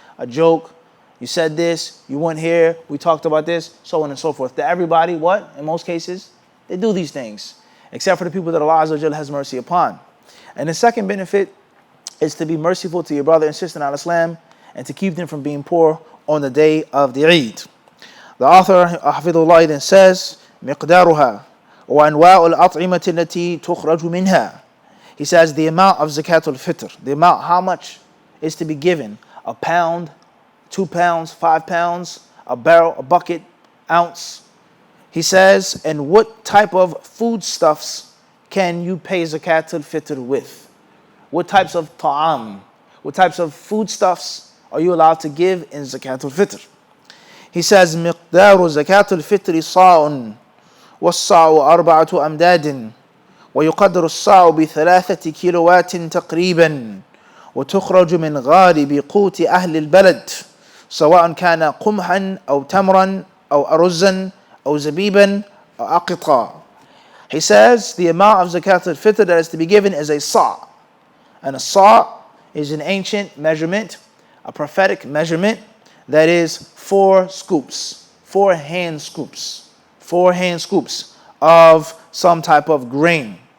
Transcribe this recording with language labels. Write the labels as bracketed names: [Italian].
[English] A joke, you said this, you weren't here, we talked about this, so on and so forth. That everybody, what? In most cases, they do these things, except for the people that Allah Azza wa Jalla has mercy upon. And the second benefit is to be merciful to your brother and sister in Islam and to keep them from being poor on the day of the Eid. The author, Hafidhullah, then says, [Arabic] مقدارها وأنواع الأطعمة التي تخرج منها. [English] He says the amount of Zakatul Fitr, the amount, how much is to be given, a pound, 2 pounds, 5 pounds, a barrel, a bucket, ounce. He says, and what type of foodstuffs can you pay Zakatul Fitr with? What types of ta'am, what types of foodstuffs are you allowed to give in Zakatul Fitr? He says, [Arabic] مقدار زكاة الفطر صاع والصاع 4 أمداد ويقدر الصاع ب3 كيلوات تقريبا وتخرج من غالب قوت أهل البلد سواء كان قمحا أو تمرا أو أرزا أو زبيبا أو أقطا. [English] He says the amount of Zakatul Fitr that is to be given is a sa'. And a sa' is an ancient measurement, a prophetic measurement that is 4 scoops, 4 hand scoops, 4 hand scoops of some type of grain.